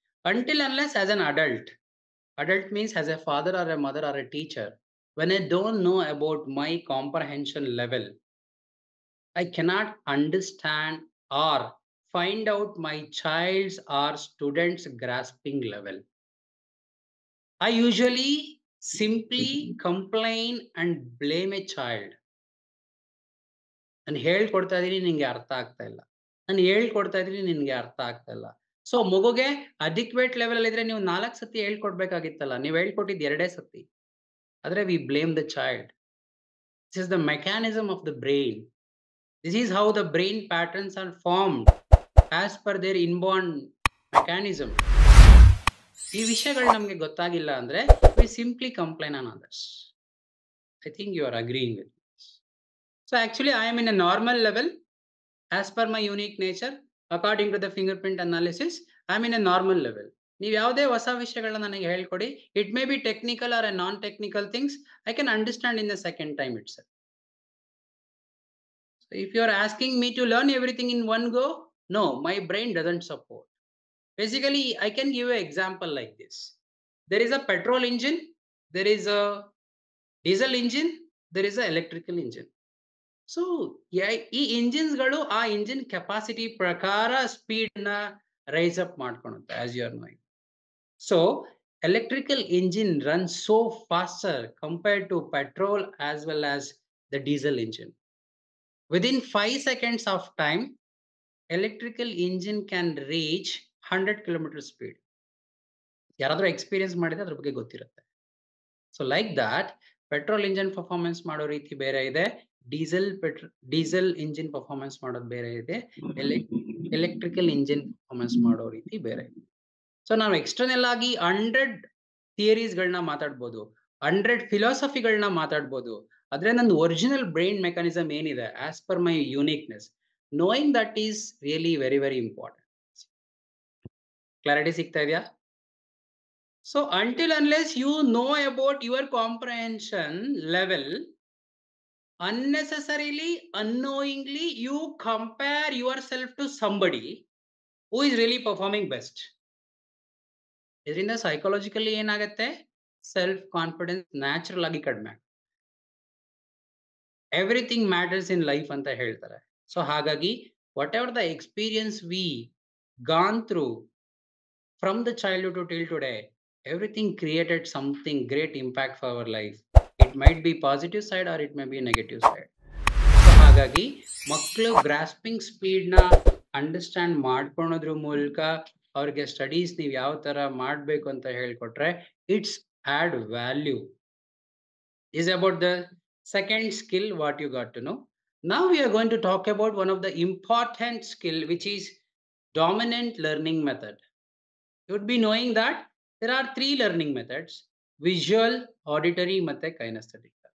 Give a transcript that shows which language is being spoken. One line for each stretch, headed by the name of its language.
English: Until unless as an adult means as a father or a mother or a teacher, when I don't know about my comprehension level, I cannot understand or find out my child's or student's grasping level. I usually simply complain and blame a child.
Kannada: ನಾನು ಹೇಳ್ಕೊಡ್ತಾ ಇದೀನಿ, ನಿನ್ಗೆ ಅರ್ಥ ಆಗ್ತಾ ಇಲ್ಲ. ನಾನು ಹೇಳ್ಕೊಡ್ತಾ ಇದೀನಿ, ನಿನ್ಗೆ ಅರ್ಥ ಆಗ್ತಾ ಇಲ್ಲ. ಸೊ ಮಗುಗೆ ಅಡಿಕ್ವೇಟ್ ಲೆವೆಲ್ ಅಲ್ಲಿ ಇದ್ರೆ ನೀವು 4 ಸತಿ ಹೇಳ್ಕೊಡ್ಬೇಕಾಗಿತ್ತಲ್ಲ, ನೀವು ಹೇಳ್ಕೊಟ್ಟಿದ್ದು 2 ಸತಿ.
English: ಆದ್ರೆ we blame the child. This is the mechanism of the brain. This is how the brain patterns are formed as per their inborn mechanism.
Kannada: ಈ ವಿಷಯಗಳು ನಮ್ಗೆ ಗೊತ್ತಾಗಿಲ್ಲ ಅಂದ್ರೆ
English: We simply complain on others. I think you are agreeing with. So actually I am in a normal level as per my unique nature. According to the fingerprint analysis, I am in a normal level.
Kannada: ನೀವು ಯಾವುದೇ ಹೊಸ ವಿಷಯಗಳನ್ನ ನನಗೆ ಹೇಳ್ಕೊಡಿ,
English: it may be technical or a non-technical things, I can understand in the second time itself. So if you are asking me to learn everything in one go, no, my brain doesn't support. Basically, I can give an example like this. There is a petrol engine, there is a diesel engine, there is a electrical engine.
Kannada: So ಈ ಇಂಜಿನ್ಸ್ಗಳು ಆ engine capacity ಪ್ರಕಾರ speed ನ rice up ಮಾಡ್ಕೊಳುತ್ತೆ,
English: As you are knowing. So electrical engine run so faster compared to petrol as well as the diesel engine. Within 5 seconds of time electrical engine can reach 100 km speed.
Kannada: ಯಾರಾದ್ರೂ experience ಮಾಡಿದ್ರೆ ಅದ್ರ ಬಗ್ಗೆ ಗೊತ್ತಿರುತ್ತೆ.
English: so like that
Kannada: petrol engine performance ಮಾಡೋ ರೀತಿ ಬೇರೆ ಇದೆ, diesel engine performance ಮಾಡೋದು ಬೇರೆ ಇದೆ, ಎಲೆಕ್ಟ್ರಿಕಲ್ ಇಂಜಿನ್ ಪರ್ಫಾರ್ಮೆನ್ಸ್ ಮಾಡೋ ರೀತಿ ಬೇರೆ ಇದೆ. ಸೊ ನಾವು ಎಕ್ಸ್ಟರ್ನಲ್ ಆಗಿ 100 ಥಿಯರೀಸ್ಗಳನ್ನ ಮಾತಾಡ್ಬೋದು, 100 ಫಿಲಾಸಫಿಗಳನ್ನ ಮಾತಾಡ್ಬೋದು, ಆದ್ರೆ ನಂದು ಒರಿಜಿನಲ್ ಬ್ರೈನ್ ಮೆಕ್ಯಾನಿಸಮ್ ಏನಿದೆ
English: As per my uniqueness, knowing that is really very, very important.
Kannada: Clarity ಸಿಗ್ತಾ ಇದೆಯಾ?
English: So until unless you know about your comprehension level, unnecessarily, unknowingly, you compare yourself to somebody who is really performing best.
Kannada: ಇದರಿಂದ psychologically ಏನಾಗುತ್ತೆ? Self confidence natural ಆಗಿ ಕಡಿಮೆ.
English: everything matters in life
Kannada: ಅಂತ ಹೇಳ್ತಾರೆ.
English: so
Kannada: ಹಾಗಾಗಿ
English: Whatever the experience we gone through from the childhood to till today, everything created something great impact for our life. It might be positive side or it may be negative side. So
Kannada: ಹಾಗಾಗಿ ಮಕ್ಕಳು grasping speed ನ understand ಮಾಡ್ಕೊಳೋದ್ರ ಮೂಲಕ ಅವ್ರಿಗೆ studies ನೀವು ಯಾವ ತರ ಮಾಡ್ಬೇಕು ಅಂತ ಹೇಳ್ಕೊಟ್ರೆ
English: It's add value. is about the second skill what you got to know. Now we are going to talk about one of the important skill, which is dominant learning method. You would be knowing that there are 3 learning methods: visual, auditory
Kannada: ಮತ್ತೆ
English: kinesthetic.